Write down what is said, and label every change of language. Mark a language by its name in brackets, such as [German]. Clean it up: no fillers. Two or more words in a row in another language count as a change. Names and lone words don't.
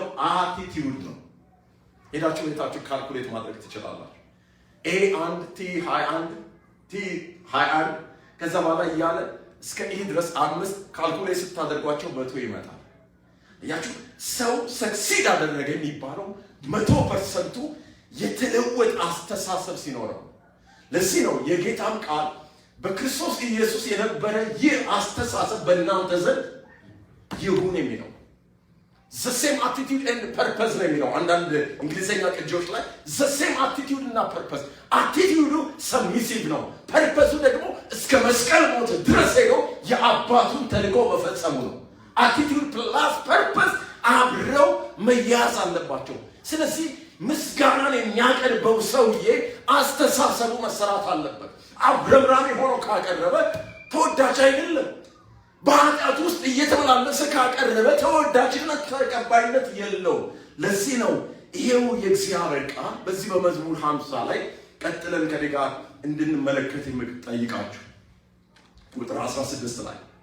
[Amharic] አቲቲዩድ ነው። ሄዳችሁ ቤታችሁ ካልኩሌት ማድረግ ትችላላችሁ። A1 T21 T21 ከዛ በኋላ እያለ እስከ E ድረስ 5 ካልኩሌት ስታደርጓቸው 100 ይመጣል። ያችሁ ሰው ሰክሲድ አደረገ የሚባለው 100% የተለወጠ አስተሳሰብ ሲኖረው። ለዚህ ነው የጌታም ቃል በክርስቶስ ኢየሱስ የነበረ ይህ አስተሳሰብ በእናንተ ዘንድ ይሁን የሚለው። [English] the same attitude and purpose [Amharic] ነው የሚለው አንዳንድ እንግሊዘኛ ቅጂዎች ላይ [English] the same attitude [Amharic] እና purpose። አቲቲዩዱ ሰብሚሲቭ ነው፣ ፐርፐሱ ደግሞ እስከ መስቀል ሞት ድረስ ሄዶ የአባቱን ተልእኮ መፈጸሙ ነው። [English] attitude plus purpose [Amharic] አብረው መያዝ አለባቸው። ስለዚህ ምስጋናን የሚያቀርበው ሰውዬ አስተሳሰቡ መሰራት አለበት። አብረምራሚ ሆኖ ካቀረበ ተወዳጅ አይደለም። በኃጢአት ውስጥ እየተመላለሰ ካቀረበ ተወዳጅነት ተቀባይነት የለውም። ለዚህ ነው ይሄው የእግዚአብሔር ቃል በዚህ በመዝሙር 50 ላይ ቀጥለን ከኔ ጋር እንድንመለከት የምጠይቃችሁ ቁጥር 16 ላይ